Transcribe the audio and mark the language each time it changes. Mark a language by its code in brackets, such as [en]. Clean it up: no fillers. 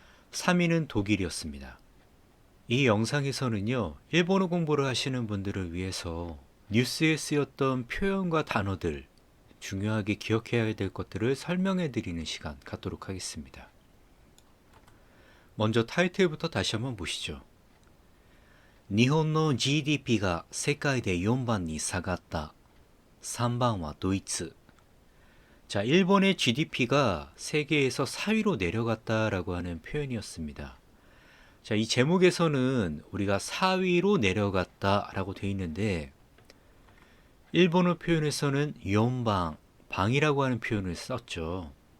[ko] 3위는 독일이었습니다. 이 영상에서는요, 일본어 공부를 하시는 분들을 위해서 뉴스에 쓰였던 표현과 단어들, 중요하게 기억해야 될 것들을 설명해 드리는 시간 갖도록 하겠습니다. 먼저 타이틀부터 다시 한번 보시죠. [ja] 日本の GDP가 世界で 4番に 下がった. 3番は ドイツ. [ko] 자, 일본의 GDP가 세계에서 4위로 내려갔다라고 하는 표현이었습니다. 자, 이 제목에서는 우리가 4위로 내려갔다라고 되어 있는데 일본어 표현에서는 4방, 방이라고 하는 표현을 썼죠.